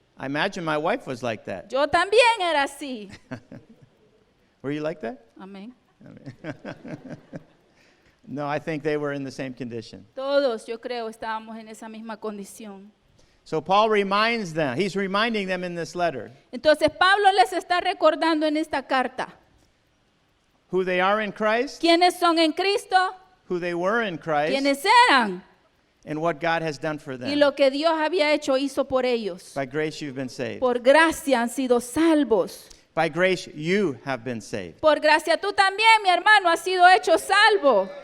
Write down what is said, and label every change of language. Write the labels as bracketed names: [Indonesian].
[English] I imagine my wife was like that. [Spanish] Yo también era así. [English] Were you like that? [Spanish] Amén. [English] No, I think they were in the same condition. [Spanish] Todos, yo creo, estábamos en esa misma condición. [English] So Paul reminds them, he's reminding them in this letter, [Spanish] Entonces Pablo les está recordando en esta carta [English] who they are in Christ, [Spanish] quiénes son en Cristo, [English] who they were in Christ, [Spanish] quiénes eran [English] and what God has done for [Spanish] y [English] them. [Spanish] lo que Dios había hecho, hizo por ellos. [English] By grace you've been saved. [Spanish] Por gracia han sido salvos. [English] By grace you have been saved. [Spanish] Por gracia tú también, mi hermano, has sido hecho salvo.